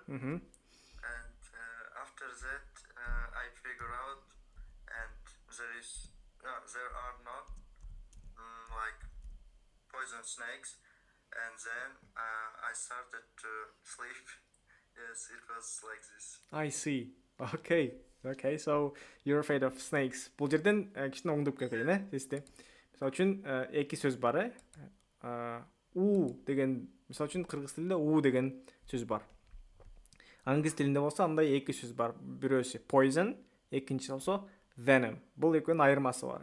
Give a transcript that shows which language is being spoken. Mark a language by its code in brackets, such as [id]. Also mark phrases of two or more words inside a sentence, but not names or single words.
[en] And after that, I figure out, and there are not like poison snakes, and then I started to sleep. Yes, it was like this. I see. Okay, so you're afraid of snakes. [ky] Бул жерден кичине оңдоп кетейин, систем. Мисалы үчүн эки сөз бар, у деген, мисалы үчүн кыргыз тилинде у деген сөз бар. Англис тилинде болсо андай эки сөз бар. Бирөөсү poison, экинчиси болсо venom. Бул экөөнүн айырмасы бар.